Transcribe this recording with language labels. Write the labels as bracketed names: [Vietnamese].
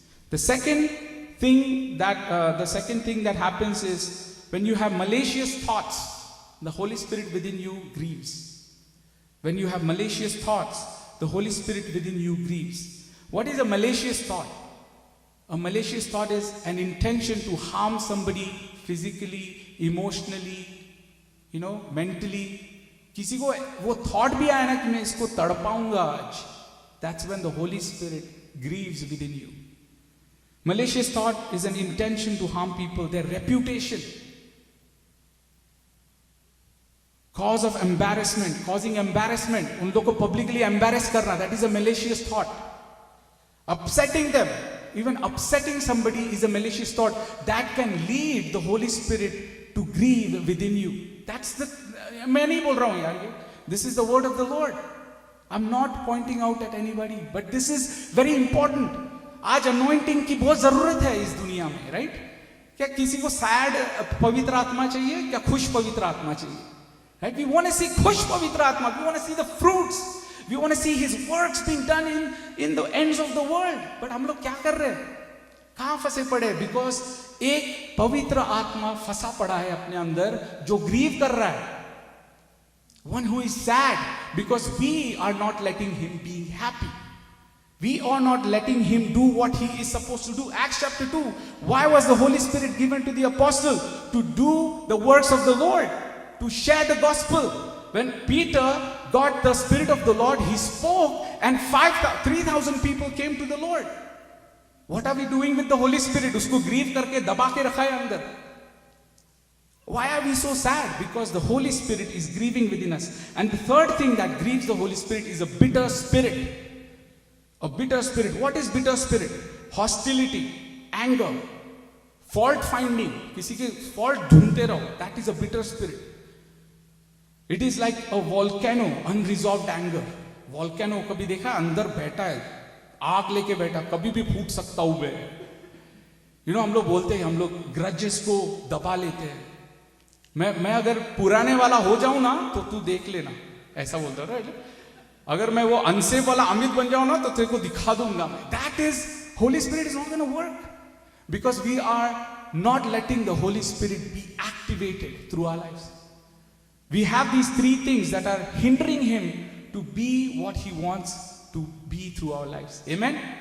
[English] The second thing that happens is when you have malicious thoughts, the Holy Spirit within you grieves. When you have malicious thoughts, the Holy Spirit within you grieves. What is a malicious thought? A malicious thought is an intention to harm somebody physically, emotionally, mentally. [Hindi] किसी को वो thought भी आया ना कि मैं इसको तड़पाऊंगा आज. [English] That's when the Holy Spirit grieves within you. Malicious thought is an intention to harm people, their reputation. Cause of embarrassment, causing embarrassment, [Hindi] उन लोगों को [English] publicly embarrass [Hindi] करना, [English] that is a malicious thought. Upsetting them, even upsetting somebody is a malicious thought that can lead the Holy Spirit to grieve within you. That's the, [Hindi] मैं नहीं बोल रहा हूँ यार ये. [English] This is the word of the Lord. I'm not pointing out at anybody, but this is very important. [Hindi] आज anointing की बहुत जरूरत है इस दुनिया में, right? क्या किसी को sad पवित्र आत्मा चाहिए, क्या खुश पवित्र आत्मा चाहिए? [English] Right? We want to see [Hindi] खुश पवित्र आत्मा. [English] We want to see the fruits. We want to see His works being done in the ends of the world. [Hindi] But हम लोग क्या कर रहे हैं? कहाँ फंसे पड़े? Because एक पवित्र आत्मा फंसा पड़ा है अपने अंदर जो grieve कर रहा है. [English] One who is sad because we are not letting him be happy. We are not letting him do what he is supposed to do. Acts chapter 2. Why was the Holy Spirit given to the apostle? To do the works of the Lord, to share the gospel. When Peter got the Spirit of the Lord, he spoke and 3,000 people came to the Lord. What are we doing with the Holy Spirit? [Hindi] उसको grieve करके दबा के रखा है अंदर. [English] Why are we so sad? Because the Holy Spirit is grieving within us. And the third thing that grieves the Holy Spirit is a bitter spirit. A bitter spirit. What is bitter spirit? Hostility, anger, fault finding. [Hindi] किसी के fault ढूंढते रहो. [English] That is a bitter spirit. It is like a volcano, unresolved anger. [Hindi] Volcano कभी देखा अंदर बैठा है, आग लेके बैठा, कभी भी फूट सकता हुए. हम लोग बोलते हैं, हम लोग grudges को दबा लेते हैं. मैं अगर पुराने वाला हो जाऊं ना तो तू देख लेना, ऐसा बोलता है. अगर मैं वो अनसेफ वाला अमित बन जाऊं ना तो तेरे को दिखा दूंगा मैं. [English] That is, Holy Spirit is not going to work because we are not letting the Holy Spirit be activated through our lives. We have these three things that are hindering him to be what he wants to be through our lives. Amen.